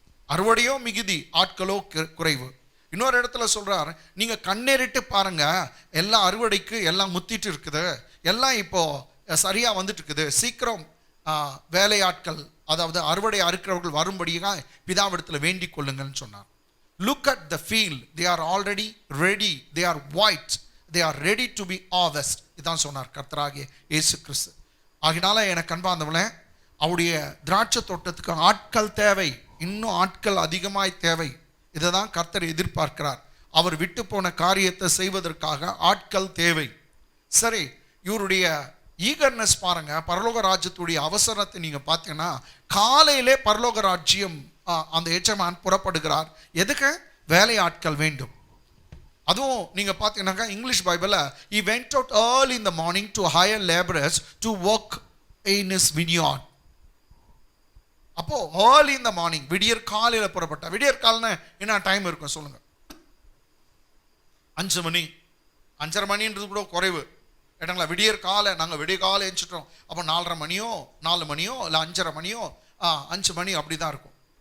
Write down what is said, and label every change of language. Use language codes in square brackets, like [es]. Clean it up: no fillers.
[ta] அறுவடையோ மிகுதி, ஆட்களோ குறைவு. இன்னொரு இடத்துல சொல்றார், நீங்க கண்ணேறிட்டு பாருங்க, எல்லாம் அறுவடைக்கு எல்லாம் முத்திட்டு இருக்குது, எல்லாம் இப்போ சரியா வந்துட்டு இருக்குது. சீக்கிரம் வேலையாட்கள், அதாவது அறுவடை அறுக்கிறவர்கள் வரும்படியாக பிதாவிடத்தில் வேண்டிக் கொள்ளுங்கள்னு சொன்னார். [en] Look at the field, they are already ready, they are white, they are ready to be harvest. [ta] இதான் சொன்னார் கர்த்தராகிய இயேசு கிறிஸ்து. ஆகினால எனக்கு அன்பார்ந்தவளே, அவருடைய திராட்சை தோட்டத்துக்கு ஆட்கள் தேவை, இன்னும் ஆட்கள் அதிகமாய் தேவை. இதை தான் கர்த்தர் எதிர்பார்க்கிறார். அவர் விட்டு போன காரியத்தை செய்வதற்காக ஆட்கள் தேவை. சரி, இவருடைய ஈகர்னஸ் பாருங்க. பரலோக ராஜ்யத்துடைய அவசரத்தை நீங்க பார்த்தீங்கன்னா, காலையிலே பரலோக ராஜ்யம் அந்த எஜமான் புறப்படுகிறார். எதுக்கு? வேலை ஆட்கள் வேண்டும். அதுவும் நீங்க பார்த்தீங்கன்னாக்கா இங்கிலீஷ் பைபிள்ல [en] he went out early in the morning to hire laborers to work in his vineyard. [ta] அப்போ [en] early in the morning, [ta] விடியற் காலையில புறப்பட்டா. விடியற் காலைனா என்ன டைம் இருக்கும் சொல்லுங்க? 5 மணி, 5:30 மணின்றது கூட குறைவு ஏட்டாங்களா? விடியற் காலை, நாங்கள் விடிய காலை எழுந்துட்டோம். அப்போ 4:30 மணியோ 4 மணியோ இல்லை 5:30 மணியோ 5 மணி அப்படி தான் இருக்கும்.